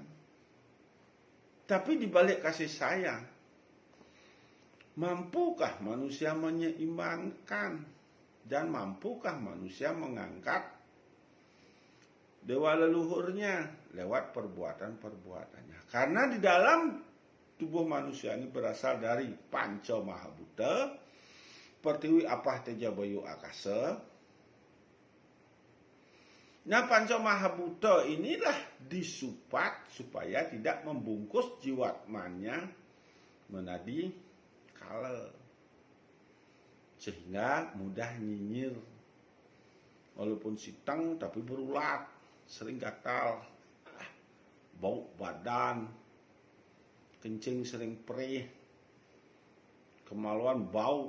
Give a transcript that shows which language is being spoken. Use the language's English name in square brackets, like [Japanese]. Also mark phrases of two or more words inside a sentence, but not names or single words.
[Indonesian] Tapi dibalik kasih sayang, mampukah manusia menyeimbangkan? Dan mampukah manusia mengangkat dewa leluhurnya lewat perbuatan-perbuatannya? Karena di dalam tubuh manusia ini berasal dari Panca Mahabhuta, Pertiwi Apah Teja Bayu Akasa. Nah, Panca Mahabhuta inilah disupat supaya tidak membungkus jiwatmannya menjadi kala. Sehingga mudah nyinyir. Walaupun sitang tapi berulat, sering gatal, bau badan, kencing sering perih, kemaluan bau.